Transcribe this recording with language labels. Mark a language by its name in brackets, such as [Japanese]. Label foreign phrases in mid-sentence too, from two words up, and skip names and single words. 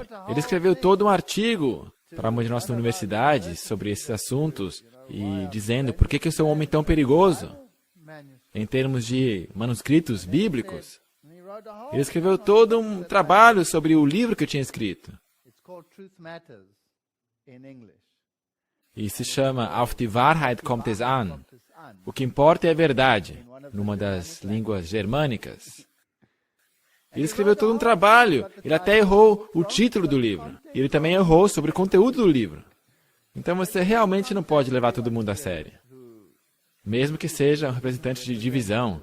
[Portuguese] Ele escreveu todo um artigo para uma de nossas universidades sobre esses assuntos e dizendo por que eu sou um homem tão perigoso em termos de manuscritos bíblicos. Ele escreveu todo um trabalho sobre o livro que eu tinha escrito. E se chama Auf die Wahrheit kommt es an. O que importa é a verdade, numa das línguas germânicas. Ele escreveu todo um trabalho. Ele até errou o título do livro. Ele também errou sobre o conteúdo do livro. Então você realmente não pode levar todo mundo a sério. Mesmo que seja um representante de divisão.